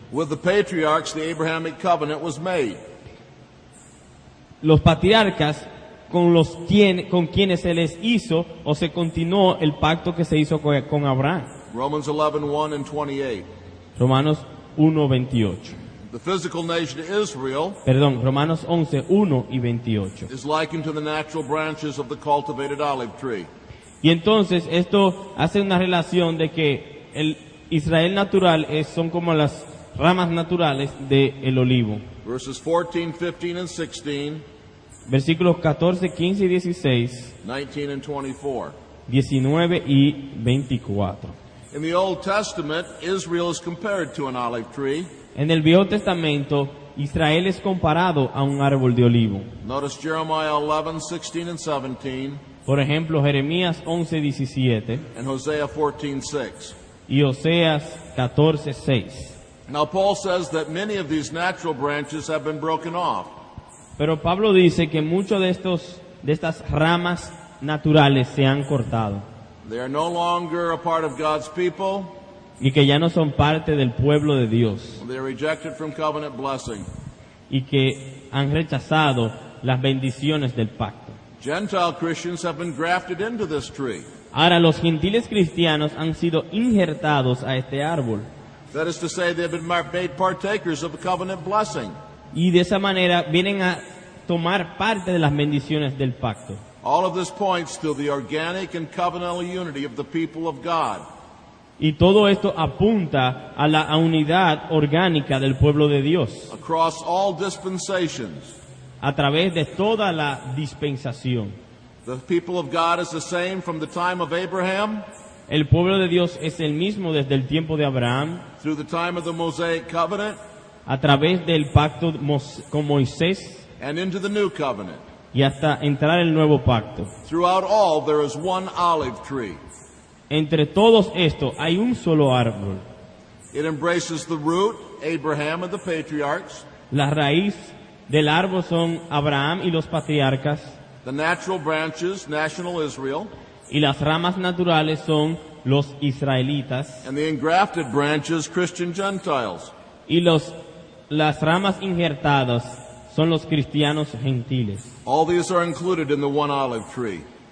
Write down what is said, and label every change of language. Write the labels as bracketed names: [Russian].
[English] With the patriarchs, the Abrahamic covenant was made. [Spanish] Los patriarcas con quienes se les hizo o se continuó el pacto que se hizo con Abraham. [English] Romans 11:1 and 28. [Spanish] Romanos 1:28. [English] The physical nation Israel [Spanish] Romanos 11:1 y 28. [English] is likened to the natural branches of the cultivated olive tree. [Spanish] Y entonces esto hace una relación de que el Israel natural son como las ramas naturales del olivo. [English] Verses 14, 15, and 16, [Spanish] Versículos 14, 15 y 16, [English] 19 and 24. [Spanish] 19 y 24. [English] In the Old Testament, Israel is compared to an olive tree. [Spanish] En el Viejo Testamento, Israel es comparado a un árbol de olivo. [English] Notice Jeremiah 11, 16, and 17, [Spanish] Por ejemplo, Jeremías 11, 17 [English] and Hosea 14, 6. [Spanish] y Oseas 14, 6. [English] Now Paul says that many of these natural branches have been broken off. [Spanish] Pero Pablo dice que muchos de estas ramas naturales se han cortado [English] They are no longer a part of God's people. [Spanish] y que ya no son parte del pueblo de Dios [English] They are rejected from covenant blessing. [Spanish] y que han rechazado las bendiciones del pacto. [English] Gentile Christians have been grafted into this tree. [Spanish] Ahora los gentiles cristianos han sido injertados a este árbol [English] That is to say, they have been made partakers of the covenant blessing. [Spanish] y de esa manera vienen a tomar parte de las bendiciones del pacto. [English] All of this points to the organic and covenantal unity of the people of God. [Spanish] Y todo esto apunta a la unidad orgánica del pueblo de Dios [English] Across all dispensations, [Spanish] a través de toda la dispensación. [English] the people of God is the same from the time of Abraham [Spanish] El pueblo de Dios es el mismo desde el tiempo de Abraham, [English] through the time of the Mosaic covenant [Spanish] a través del pacto con Moisés [English] and into the new covenant. [Spanish] y hasta entrar el nuevo pacto. [English] Throughout all, there is one olive tree. [Spanish] Entre todos estos hay un solo árbol. [English] It embraces the root, Abraham and the patriarchs, [Spanish] La raíz del árbol son Abraham y los patriarcas, [English] the natural branches, national Israel, [Spanish] y las ramas naturales son los israelitas, [English] and the engrafted branches, Christian Gentiles. [Spanish] y las ramas injertadas son los cristianos gentiles. [English] All these are included in the one olive tree.